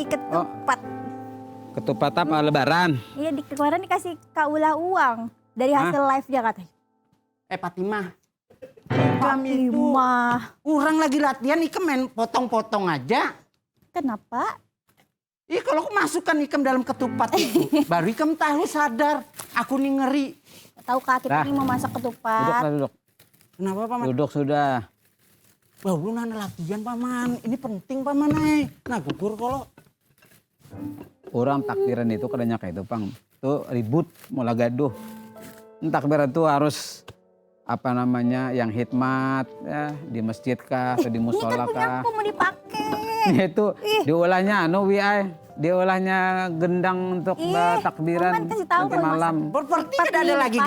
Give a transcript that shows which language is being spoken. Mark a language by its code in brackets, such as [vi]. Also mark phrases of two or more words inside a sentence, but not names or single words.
[bjn] Waalaikumsalam. ketupat. Ketupat apa lebaran? Iya kemarin dikasih Kak Ula uang dari hasil live-nya katanya. Fatimah. Kami itu orang lagi latihan ikam main potong-potong aja. Kenapa? Iya kalau aku masukkan ikam dalam ketupat itu baru ikam tahu sadar. Aku nih ngeri. Tahu Kak kita ini mau masak Duduk ketupat. lah, duduk. Kenapa paman? Duduk sudah. Wah ulun ada latihan paman. Ini penting paman Nah gugur kalau. Orang takbiran itu kadangnya kayak itu pang. Tuh ribut mulai gaduh. Takbiran itu harus apa namanya yang hikmat ya di masjid kah atau di Ini musola kan punya kah. aku mau dipakai. Itu diolahnya diolahnya gendang untuk takbiran Paman kasih tahu nanti kalau malam. Berarti Ketupat tidak ada nih lagi dipakai.